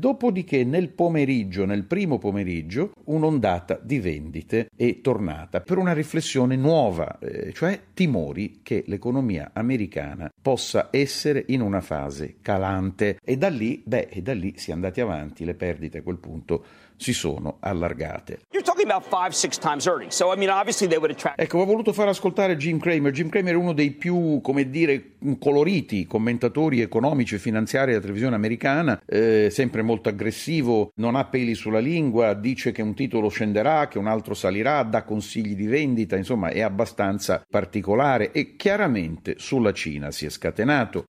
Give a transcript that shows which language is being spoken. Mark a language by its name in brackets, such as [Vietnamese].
[Italian] Dopodiché, nel pomeriggio, nel primo pomeriggio, un'ondata di vendite è tornata per una riflessione nuova, cioè timori che l'economia americana possa essere in una fase calante. E da lì, si è andati avanti, le perdite a quel punto si sono allargate. [English] You're talking about 5-6 times earnings, so I mean obviously they would attract. [Italian] Ecco, ho voluto far ascoltare Jim Cramer. Jim Cramer è uno dei più, come dire, coloriti commentatori economici e finanziari della televisione americana, sempre molto aggressivo, non ha peli sulla lingua, dice che un titolo scenderà, che un altro salirà, dà consigli di vendita, insomma è abbastanza particolare, e chiaramente sulla Cina si è scatenato.